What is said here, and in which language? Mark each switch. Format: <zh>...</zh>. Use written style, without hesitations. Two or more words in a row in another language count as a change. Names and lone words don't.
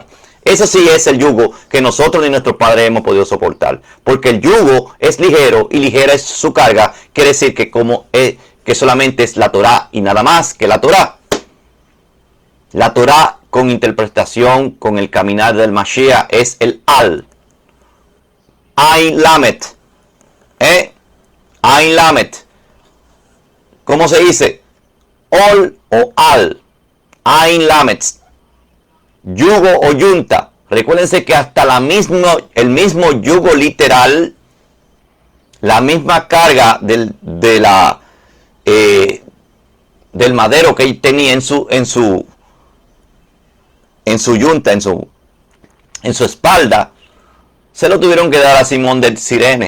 <es>Ese sí es el yugo que nosotros y nuestros padres hemos podido soportar. Porque el yugo es ligero y ligera es su carga. Quiere decir que que solamente es la Torah y nada más que la Torah. La Torah con interpretación, con el caminar del Mashiach es el al.</es> <he>Ain lamet. Ain lamet.</he> <es>¿Cómo se dice? Ol o al.</es> <he>Ain lamet.</he> <es>Yugo o yunta. Recuérdense que hasta el mismo yugo literal, la misma carga del madero que tenía en su yunta, en su espalda, se lo tuvieron que dar a Simón de Cirene.</es>